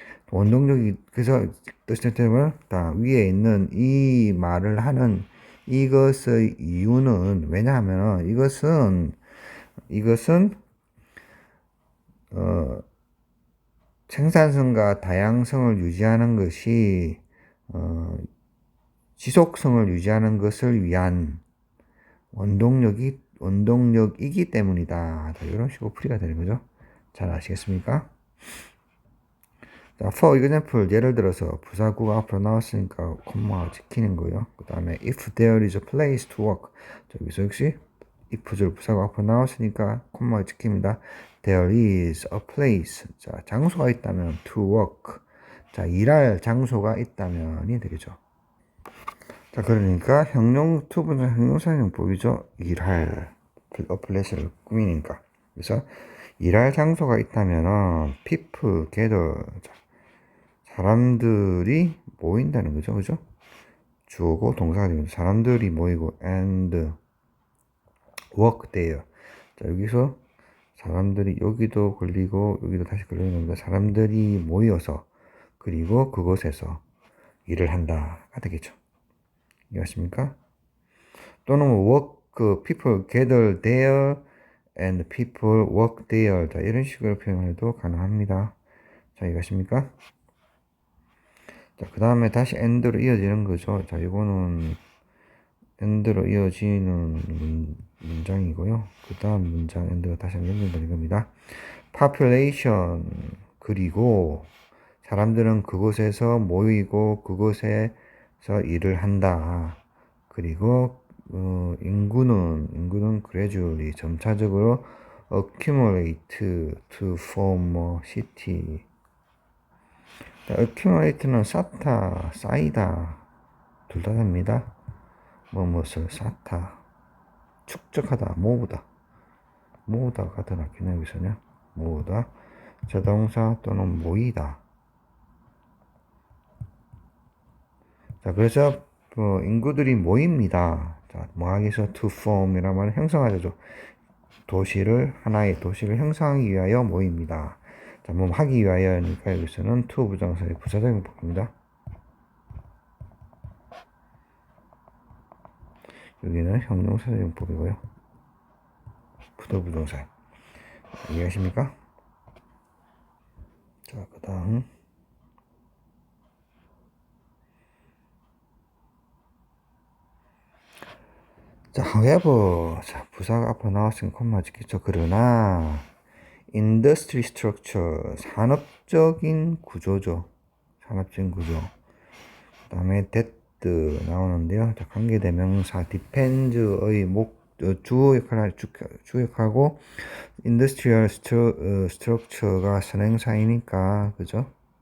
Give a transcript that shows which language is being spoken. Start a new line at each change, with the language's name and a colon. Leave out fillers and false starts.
Korean: 원동력이, 그래서 뜻은 위에 있는 이 말을 하는 이것의 이유는 왜냐하면 이것은 생산성과 다양성을 유지하는 것이 지속성을 유지하는 것을 위한 원동력이기 때문이다. 이런 식으로 풀이가 되는 거죠. 잘 아시겠습니까? 자,
English: for example,
Korean: 예를 들어서 부사구가 앞으로 나왔으니까 콤마가 지키는 거예요. 그 다음에
English: if there is a place to work.
Korean: 여기서 역시 if줄 부사구가 앞으로 나왔으니까 콤마가 지킵니다.
English: There is a place.
Korean: 자, 장소가 있다면
English: to work.
Korean: 자, 일할 장소가 있다면이 되겠죠. 자, 그러니까 투부정 형용사용법이죠. 일할 플레이스를 꾸미니까. 그래서 일할 장소가 있다면은
English: people gather.
Korean: 자, 사람들이 모인다는 거죠. 그죠? 주어고 동사가 되면 사람들이 모이고
English: and work there.
Korean: 자, 여기서 사람들이 여기도 걸리고 여기도 다시 걸리는 겁니다. 사람들이 모여서 그리고 그곳에서 일을 한다가 되겠죠. 이해하십니까?
English: 또는 work, people gather there and people work there.
Korean: 자, 이런 식으로 표현해도 가능합니다. 자, 이해하십니까? 자, 그 다음에 다시 and로 이어지는 거죠. 자, 이거는 and로 이어지는 문장이고요. 그 다음 문장 and가 다시 연결되는 겁니다.
English: population,
Korean: 그리고 사람들은 그곳에서 모이고 그곳에서 일을 한다. 그리고 인구는
English: gradually
Korean: 점차적으로
English: accumulate to form a city.
Korean: accumulate는 쌓다, 쌓이다 둘 다 됩니다. 무엇을 쌓다, 축적하다, 모으다가 더 낫겠네요. 여기서는 모으다, 자동사 또는 모이다. 자, 그래서 인구들이 모입니다. 자, 뭐하기서
English: to form
Korean: 이라는 말은 형성하죠. 하나의 도시를 형성하기 위하여 모입니다. 자, 뭐 하기 위하여니까 여기서는 to 부정사의 부사적인 법입니다. 여기는 형용사적 용법이고요. 부정사. 이해하십니까? 자, 그 다음. 자, however. 자, 부사가 앞으로 나왔으니까 콤마 찍겠죠. 그러나,
English: industry structure.
Korean: 산업적인 구조죠. 산업적인 구조. 그 다음에 that 나오는데요. 자, 관계대명사
English: depend
Korean: 의 주어 역할하고
English: industrial structure
Korean: 가 선행사이니까, 그죠?